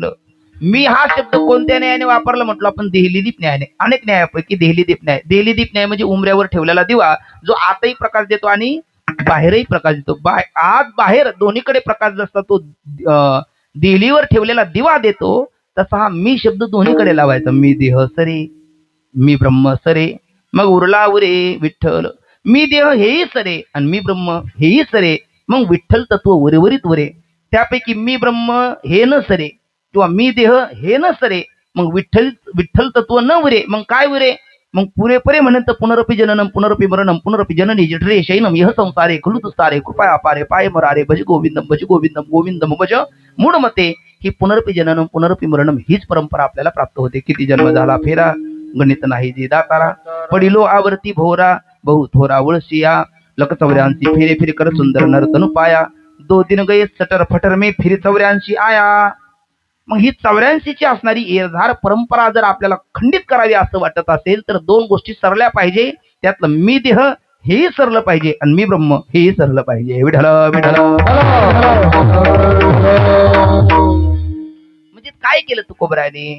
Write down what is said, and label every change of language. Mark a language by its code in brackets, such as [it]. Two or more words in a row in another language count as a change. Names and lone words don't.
[mr] मी हा शब्द कोणत्या न्यायाने वापरला म्हटलं आपण? देहली दीप न्यायाने. अनेक न्यायापैकी देहली दीप न्याय. देहली दीप न्याय म्हणजे उंबऱ्यावर ठेवलेला दिवा जो आतही प्रकाश देतो आणि बाहेरही प्रकाश देतो. आत बाहेर दोन्हीकडे प्रकाश जसा तो देहलीवर ठेवलेला दिवा देतो, तसा हा मी शब्द दोन्हीकडे लावायचा. मी देह सरे, मी ब्रह्म सरे, मग उरला उरे विठ्ठल. मी देह हेही सरे आणि मी ब्रह्म हेही सरे, मग विठ्ठल तत्व उर्वरित उरे. त्यापैकी मी ब्रह्म हे न सरे किंवा मी देह हे न सरे, मग विठ्ठल तत्व न उरे. मग काय उरे? मग पुरेपरे म्हणत [sa] पुनरपी जननम पुनरपी मरणम पुनरपी जननी जठरे शैनम यह संसारे खलु तुस्तारे कृपया अपारे पाय मरारे भज गोविंदम गोविंदम भज मूळ मते. [mr] ही [sa] पुनरपी जननम पुनरपी मरणम [mr] हीच परंपरा आपल्याला प्राप्त होते. किती जन्म झाला फेरा गणित नाही जे दातारा, पडिलो आवर्ती भोरा बहु थोरा वळसिया, [hi] लक 84 फेरे फिर कर सुंदर नरतनु पाया, 2 दिन गये सटर फटर में फिर 84 आया. [mr] मग ही 84 ची असणारी एरधार परंपरा जर आपल्याला खंडित करावी असं वाटत असेल तर 2 गोष्टी सरल्या पाहिजे. त्यातलं मी देह हेही सरलं पाहिजे आणि मी ब्रह्म हेही सरलं पाहिजे. विठ्ठल विठ्ठल. म्हणजे काय केलं तुकोबराने?